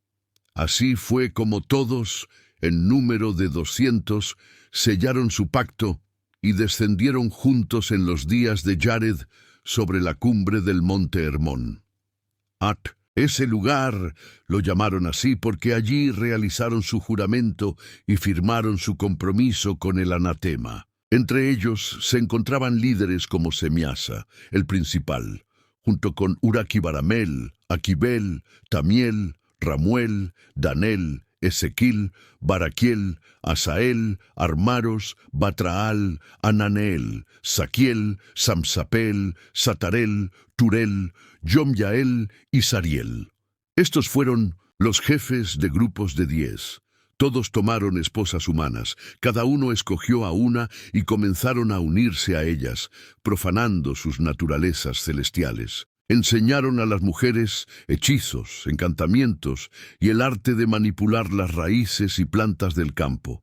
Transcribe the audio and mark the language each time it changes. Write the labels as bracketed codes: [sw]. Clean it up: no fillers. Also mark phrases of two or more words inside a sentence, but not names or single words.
[es] Así fue como todos, en número de 200, sellaron su pacto y descendieron juntos en los días de Yared sobre la cumbre del monte Hermón. Ese lugar lo llamaron así porque allí realizaron su juramento y firmaron su compromiso con el anatema. Entre ellos se encontraban líderes como Semiasa, el principal, junto con Uraquibaramel, Aquibel, Tamiel, Ramuel, Danel, Ezequiel, Baraquiel, Asael, Armaros, Batraal, Ananeel, Saquiel, Samsapel, Satarel, Turel, Yomyael y Sariel. Estos fueron los jefes de grupos de 10. Todos tomaron esposas humanas, cada uno escogió a una y comenzaron a unirse a ellas, profanando sus naturalezas celestiales. Enseñaron a las mujeres hechizos, encantamientos y el arte de manipular las raíces y plantas del campo.